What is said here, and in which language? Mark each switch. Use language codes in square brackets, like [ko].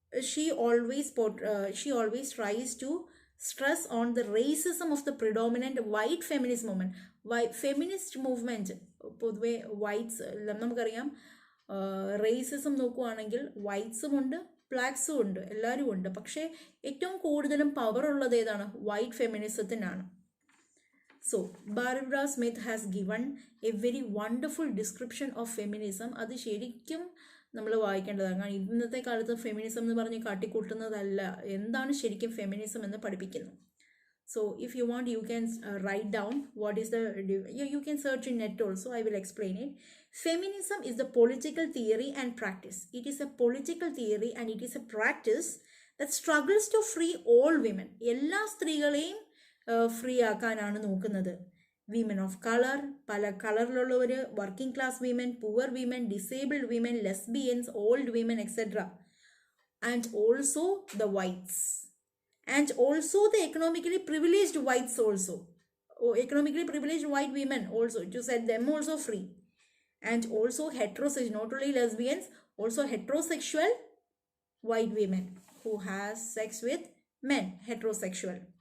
[en] She always tries to stress on the racism of the predominant white feminist movement. Feminist movement [ml] പൊതുവെ whites നമുക്കറിയാം, racism നോക്കുവാണെങ്കിൽ വൈറ്റ്സും ഉണ്ട് ബ്ലാക്സും ഉണ്ട്, എല്ലാവരും ഉണ്ട്. പക്ഷേ ഏറ്റവും കൂടുതലും പവർ ഉള്ളത് ഏതാണ്? White ഫെമിനിസത്തിനാണ്. [en] So Barbara Smith has given a very wonderful description of feminism. [ml] അത് ശരിക്കും നമ്മൾ വായിക്കേണ്ടതാണ്. കാരണം ഇന്നത്തെ കാലത്ത് ഫെമിനിസം എന്ന് പറഞ്ഞ് കാട്ടിക്കൂട്ടുന്നതല്ല, എന്താണ് ശരിക്കും ഫെമിനിസം എന്ന് പഠിപ്പിക്കുന്നു. [en] So if you want, you can write down what is the, you can search in net also, I will explain it. Feminism is the political theory and practice. It is a political theory and it is a practice that struggles to free all women. [ml] എല്ലാ സ്ത്രീകളെയും free ആക്കാനാണ് നോക്കുന്നത്. [en] women of colour, [ml] പല കളറിലുള്ളവർ, [en] Working class women, poor women, disabled women, lesbians, old women, etcetera. And also the whites, and also the economically privileged whites also, economically privileged white women also, to set them also free. And also heterosexual, not only lesbians, also heterosexual white women who has sex with men, heterosexual.